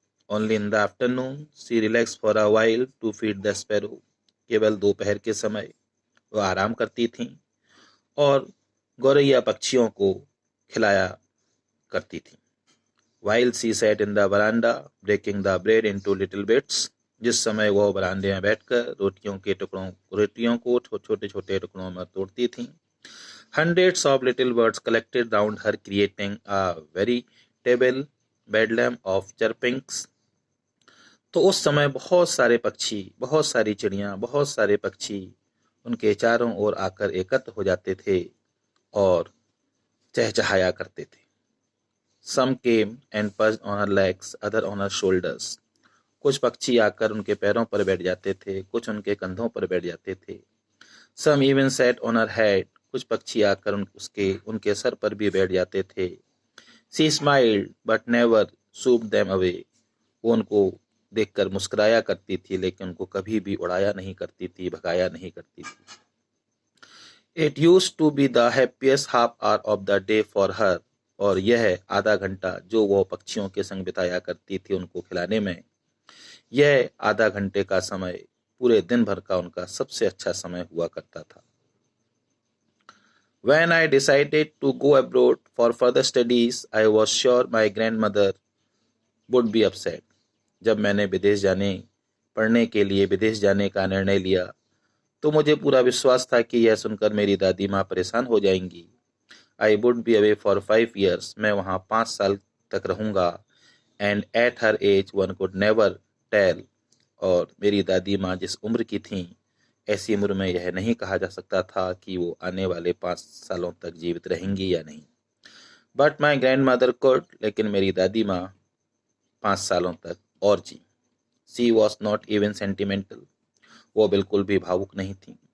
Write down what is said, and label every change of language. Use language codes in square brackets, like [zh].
[en] Only in the afternoon she relaxed for a while to feed the sparrow. [hi] केवल दोपहर के समय वह आराम करती थीं और गौरैया पक्षियों को खिलाया करती थीं. [en] While she sat in the veranda breaking the bread into little bits. [hi] जिस समय वह बरामदे में बैठकर रोटियों को छोटे छोटे टुकड़ों में तोड़ती थीं. [en] Hundreds of little birds collected round her creating a veritable bedlam of chirpings. [hi] तो उस समय बहुत सारे पक्षी, बहुत सारी चिड़ियाँ, बहुत सारे पक्षी उनके चारों ओर आकर एकत्र हो जाते थे और चहचहाया करते थे. [en] Some came and perched on her legs, other on her shoulders. [hi] कुछ पक्षी आकर उनके पैरों पर बैठ जाते थे, कुछ उनके कंधों पर बैठ जाते थे. [en] Some even sat on her head. [hi] कुछ पक्षी आकर उनके सर पर भी बैठ जाते थे. [en] She smiled but never swooped them away. [hi] वो उनको देखकर मुस्कुराया करती थी लेकिन उनको कभी भी उड़ाया नहीं करती थी, भगाया नहीं करती थी. [en] It used to be the happiest half hour of the day for her. [hi] और यह आधा घंटा जो वो पक्षियों के संग बिताया करती थी उनको खिलाने में, यह आधा घंटे का समय पूरे दिन भर का उनका सबसे अच्छा समय हुआ करता था. [en] When I decided to go abroad for further studies, I was sure my grandmother would be upset. [hi] जब मैंने पढ़ने के लिए विदेश जाने का निर्णय लिया तो मुझे पूरा विश्वास था कि यह सुनकर मेरी दादी माँ परेशान हो जाएंगी. [en] I would be away for 5 years. [hi] मैं वहाँ 5 साल तक रहूँगा. [en] And at her age one could never tell. [hi] और मेरी दादी माँ जिस उम्र की थीं, ऐसी उम्र में यह नहीं कहा जा सकता था कि वो आने वाले 5 सालों तक जीवित रहेंगी या नहीं। [en] but my grandmother could, [hi] लेकिन मेरी दादी माँ 5 सालों तक और जी। [en] she was not even sentimental, [hi] वो बिल्कुल भी भावुक नहीं थी।